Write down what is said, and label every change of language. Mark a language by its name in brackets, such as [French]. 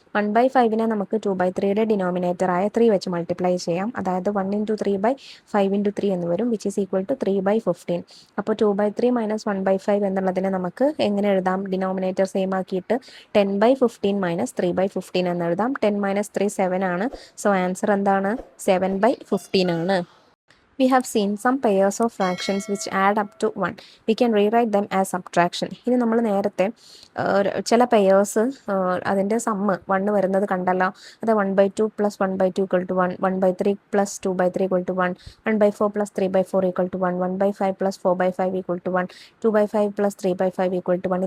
[Malayalam] 1/5നെ നമുക്ക് 2/3യുടെ ഡിനോമിനേറ്റർ ആയ 3 വെച്ച് മൾട്ടിപ്ലൈ ചെയ്യാം. അതായത് 1 × 3/5 × 3 എന്ന് വരും, [English] which is equal to [Malayalam] 3/15. അപ്പോൾ 2/3 മൈനസ് 1/5 എന്നുള്ളതിനെ നമുക്ക് എങ്ങനെ എഴുതാം? ഡിനോമിനേറ്റർ സെയിം ആക്കിയിട്ട് 10/15 മൈനസ് 3/15 എന്ന് എഴുതാം. 10 - 3 7 ആണ്. സോ ആൻസർ എന്താണ്? 7/15 ആണ്. [English] We have seen some pairs of fractions which add up to 1. We can rewrite them as subtraction. [Malayalam] ഇനി നമ്മൾ നേരത്തെ ചില പെയേഴ്സ് അതിൻ്റെ സമ്മ് 1 വരുന്നത് കണ്ടല്ലോ. അത് 1/2 + 1/2 = 1, 1/3 + 2/3 = 1, 1/4 + 3/4 = 1, 1/5 + 4/5 = 1, 2/5 + 3/5 = 1.